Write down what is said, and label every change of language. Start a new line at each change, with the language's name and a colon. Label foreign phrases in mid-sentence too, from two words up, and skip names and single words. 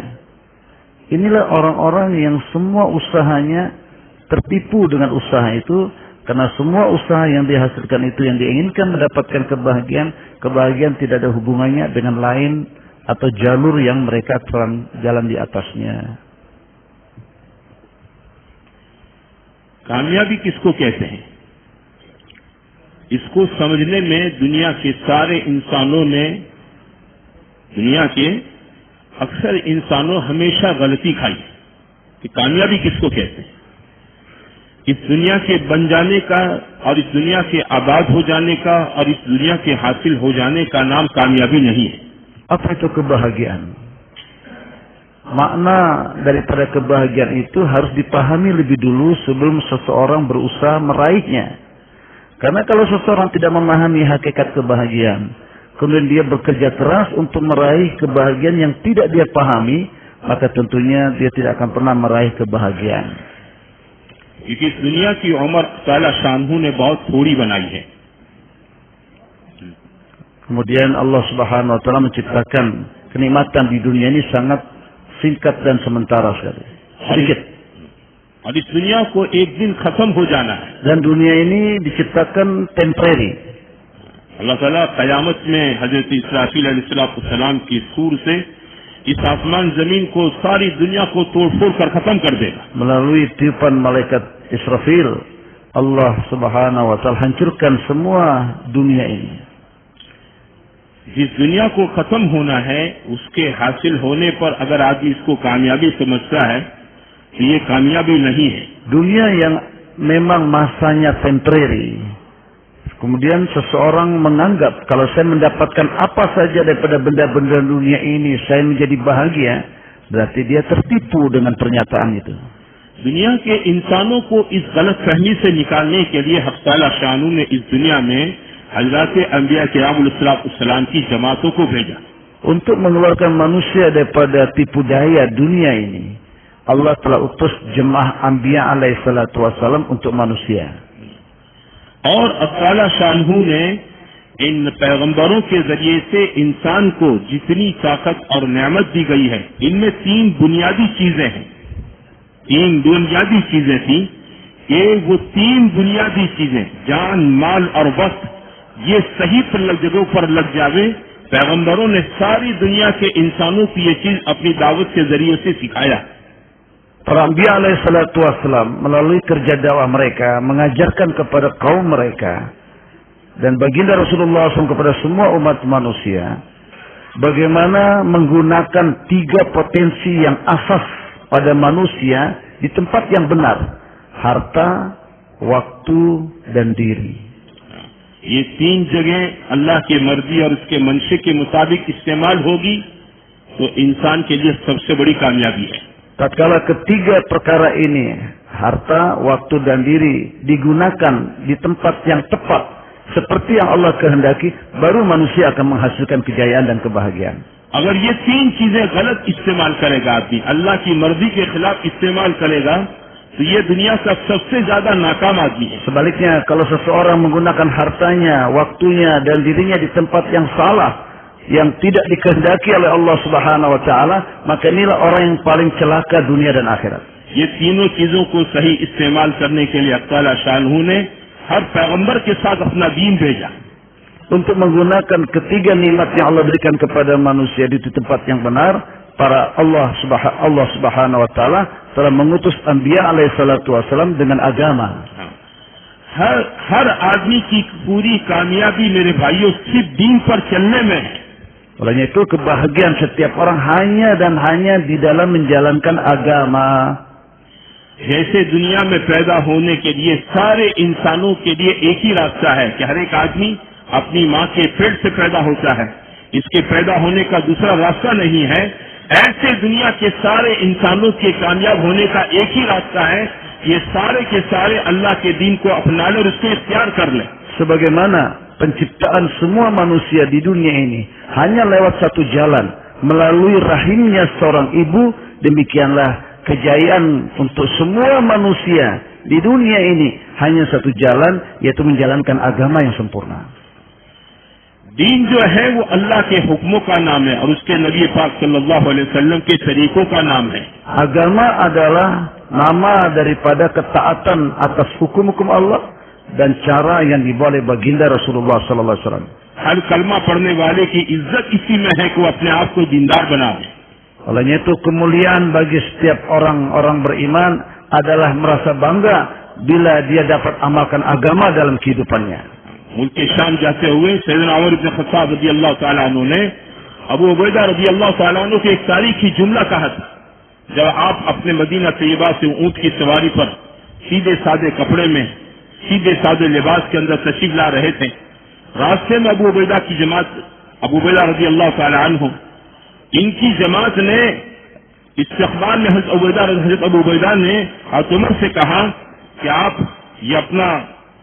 Indonesian: Inilah orang-orang yang semua usahanya tertipu dengan usaha itu, karena semua usaha yang dihasilkan itu yang diinginkan mendapatkan kebahagiaan, kebahagiaan tidak ada hubungannya dengan lain atau jalur yang mereka jalan di atasnya.
Hindi: कामयाबी किसको कहते हैं, इसको समझने में दुनिया के सारे इंसानों ने, दुनिया के अक्सर इंसानों हमेशा गलती खाई कि कामयाबी किसको कहते हैं। इस दुनिया के बन जाने का और इस दुनिया के आबाद हो जाने का और इस दुनिया के हासिल हो जाने का नाम कामयाबी नहीं है।
Indonesian: Apa itu kebahagiaan? Makna daripada kebahagiaan itu harus dipahami lebih dulu sebelum seseorang berusaha meraihnya. Karena kalau seseorang tidak memahami hakikat kebahagiaan, kemudian dia bekerja keras untuk meraih kebahagiaan yang tidak dia pahami, maka tentunya dia tidak akan pernah meraih kebahagiaan.
Hindi: क्योंकि इस दुनिया की उम्र
Arabic: تعالى شأنه
Hindi: ने बहुत थोड़ी बनाई है.
Indonesian: Kemudian Allah
Arabic: Subhanahu wa taala
Indonesian: menciptakan kenikmatan di dunia ini sangat singkat dan sementara sekali. Sedikit.
Hindi: और इस दुनिया को एक दिन खत्म हो जाना है.
Indonesian: Dan dunia ini diciptakan temporary.
Hindi: अल्लाह ताला क़यामत में हजरत इसराफील अलैहिस्सलाम की सूर से इस आसमान जमीन को सारी दुनिया को तोड़-फोड़ कर खत्म कर देगा.
Indonesian: Melalui tiupan malaikat Israfil, Allah
Arabic: Subhanahu wa taala
Indonesian: hancurkan semua dunia ini.
Hindi: जिस दुनिया को खत्म होना है उसके हासिल होने पर अगर आदमी इसको कामयाबी समझता है तो ये कामयाबी नहीं है.
Indonesian: Dunia yang memang masanya temporary. Kemudian seseorang menganggap kalau saya mendapatkan apa saja daripada benda-benda dunia ini saya menjadi bahagia, berarti dia tertipu dengan pernyataan itu.
Hindi: दुनिया के इंसानों को इस गलत फहमी से निकालने के लिए
Arabic: حق تعالى شأنه
Hindi: ने इस दुनिया में हज़रत अंबिया किराम की जमातों को भेजा.
Indonesian: Untuk mengeluarkan manusia daripada tipu daya dunia ini, Allah telah utus jemaah Anbiya
Arabic: alaihi salatu wassalam
Indonesian: untuk manusia.
Hindi: और अल्लाह शानहू ने इन पैगंबरों के जरिए से इंसान को जितनी ताकत और नेमत दी गई है, इनमें तीन बुनियादी चीजें हैं. तीन बुनियादी चीजें थी कि वो तीन बुनियादी चीजें जान, माल और वक्त ये सही जगहों पर लग जावे. पैगंबरों ने सारी दुनिया के इंसानों को ये चीज अपनी दावत के जरिए से सिखाया.
Indonesian: Para Anbiya
Arabic: alaihi salatu wassalam
Indonesian: melalui kerja dakwah mereka mengajarkan kepada kaum mereka dan baginda Rasulullah SAW kepada semua umat manusia bagaimana menggunakan tiga potensi yang asas pada manusia di tempat yang benar: harta, waktu, dan diri.
Hindi: ये तीन जगह अल्लाह की मर्जी और उसके मंशे के मुताबिक इस्तेमाल होगी तो इंसान के लिए सबसे बड़ी कामयाबी है.
Indonesian: Tatkala ketiga perkara ini, harta, waktu, dan diri, digunakan di tempat yang tepat seperti yang Allah kehendaki, baru manusia akan menghasilkan kejayaan dan kebahagiaan.
Hindi: अगर ये तीन चीजें गलत इस्तेमाल करेगा आदमी, अल्लाह की मर्जी के खिलाफ इस्तेमाल करेगा, तो ये दुनिया का सबसे ज्यादा नाकाम आदमी है.
Indonesian: Sebaliknya, kalau seseorang menggunakan hartanya, waktunya, dan dirinya di tempat yang salah, yang tidak dikehendaki oleh Allah
Arabic: Subhanahu wa taala,
Indonesian: maka inilah orang yang paling celaka dunia dan akhirat.
Hindi: ये तीनों चीजों को सही इस्तेमाल करने के लिए अल्लाह
Arabic: تعالى شأنه
Hindi: ने हर पैगंबर के साथ अपना दीन भेजा.
Indonesian: Untuk menggunakan ketiga nikmat yang Allah berikan kepada manusia di tempat yang benar, Allah
Arabic: Subhanahu wa taala
Indonesian: telah mengutus Anbiya
Arabic: alaihi salatu wasallam
Indonesian: dengan agama.
Hindi: हर आदमी की पूरी कामयाबी मेरे भाइयों सिर्फ दीन पर चलने में है.
Indonesian: Olehnya itu kebahagiaan setiap orang hanya dan hanya di dalam menjalankan agama.
Hindi: जैसे दुनिया में पैदा होने के लिए सारे इंसानों के लिए एक ही रास्ता है कि हर एक आदमी अपनी माँ के पेट से पैदा होता है, इसके पैदा होने का दूसरा रास्ता नहीं है. ऐसे दुनिया के सारे इंसानों के कामयाब होने का एक ही रास्ता है, ये सारे के सारे अल्लाह के दीन को अपना ले और उसको इख्तियार कर ले.
Indonesian: Sebagaimana penciptaan semua manusia di dunia ini hanya lewat satu jalan, melalui rahimnya seorang ibu, demikianlah kejayaan untuk semua manusia di dunia ini hanya satu jalan, yaitu menjalankan agama yang sempurna.
Hindi: दीन जो है वो अल्लाह के हुक्मों का नाम है और उसके नबी पाक
Arabic: صلى الله عليه وسلم
Hindi: के तरीकों का नाम है.
Indonesian: Agama adalah nama daripada ketaatan atas hukum-hukum Allah dan cara yang dibawa oleh baginda Rasulullah
Arabic: sallallahu alaihi wasallam.
Hindi: हर कलमा पढ़ने वाले की इज्जत इसी में है कि वो अपने आप को दीनदार बनाए.
Indonesian: Olehnya itu kemuliaan bagi setiap orang beriman adalah merasa bangga bila dia dapat amalkan agama dalam kehidupannya.
Hindi: मुल्क के शाम जाते हुए सैयदना उमर इब्न खत्ताब
Arabic: رضي الله تعالى عنه
Hindi: ने अबू उबैदा
Arabic: رضي الله تعالى عنه
Hindi: के एक तारीखी जुमला कहा था. जब आप अपने मदीना तैयबा से ऊंट की सवारी पर सीधे सादे कपड़े में, सीधे सादे लिबास के अंदर तशरीफ ला रहे थे, रास्ते में अबू उबैदा की जमात, अबू उबैदा
Arabic: رضي الله تعالى عنه,
Hindi: इनकी जमात ने इस्तक़बाल में हज़रत अबू उबैदा ने हज़रत उमर से कहा कि आप ये अपना